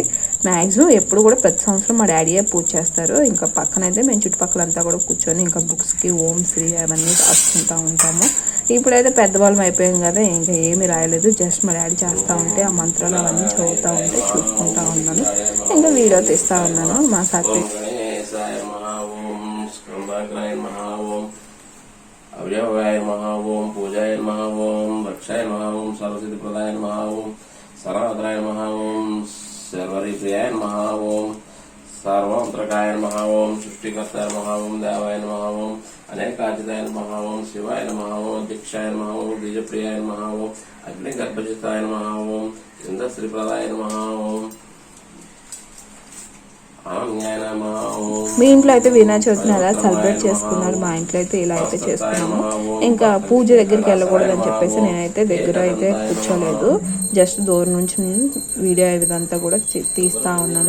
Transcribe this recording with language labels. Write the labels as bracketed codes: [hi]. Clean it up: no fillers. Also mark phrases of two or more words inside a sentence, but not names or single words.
[te] మ్యాక్సిమం ఎప్పుడు కూడా ప్రతి సంవత్సరం మా డాడీయే పూజ చేస్తారు. ఇంకా పక్కనైతే మేము చుట్టుపక్కలంతా కూడా కూర్చొని ఇంకా బుక్స్కి ఓం శ్రీ అవన్నీ రాసుకుంటూ ఉంటాము. ఇప్పుడైతే పెద్దవాళ్ళం అయిపోయాం కదా, ఇంకా ఏమి రాయలేదు. జస్ట్ మా డాడీ చేస్తూ ఉంటే ఆ మంత్రాలు అవన్నీ చదువుతూ ఉంటే చూసుకుంటూ ఉన్నాను. ఇంకా వీడియో తీస్తూ ఉన్నాను. మా సాత్విక్ [sa] अव्यवाय नमः ओम पूजाय नमः ओम रक्षाय नमः ओम सरस्वती प्रदाय नमः ओम सर्वत्राय नमः ओम सर्वरिप्रियाय नमः ओम सर्वमंत्रकाय नमः ओम सृष्टिकर्ताय नमः ओम देवाय नमः ओम अनेकाजिताय नमः ओम शिवाय नमः ओम दीक्षाय नमः ओम द्विजप्रियाय नमः ओम अग्निगर्भजिताय नमः ओम इंद्रश्रीप्रदाय नमः ओम. [te] మీ ఇంట్లో అయితే వినాయక చవితిని ఎలా సెలబ్రేట్ చేసుకున్నారు, మా ఇంట్లో అయితే ఇలా అయితే చేసుకున్నాము. ఇంకా పూజ దగ్గరికి వెళ్ళకూడదని చెప్పేసి నేనైతే దగ్గర అయితే కూర్చోలేదు, జస్ట్ దూరం నుంచి వీడియో ఇదంతా కూడా తీస్తూ ఉన్నాను.